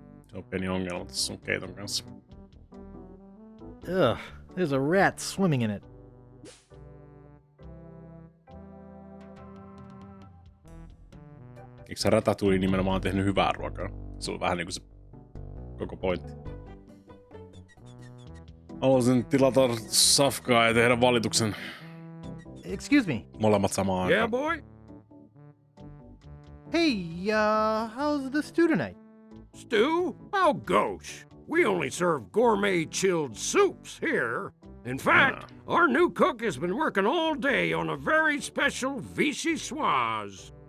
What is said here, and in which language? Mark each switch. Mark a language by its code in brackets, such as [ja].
[fi] Se on pieni ongelma tässä sun keiton kanssa. [en] Ugh, there's a rat swimming in it. [fi] Eikö se Ratatouille nimenomaan tehnyt hyvää ruokaa? Se on vähän niinku se koko pointti. Haluaisin tilata safkaa ja tehdä valituksen. [en] Excuse me. [fi] Molemmat samaan aikaan. [en] Yeah, boy? Hey, how's the stew tonight? Stew? Oh, gosh. We only serve gourmet chilled soups here. In fact, our new cook has been working all day on a very special vichyssoise.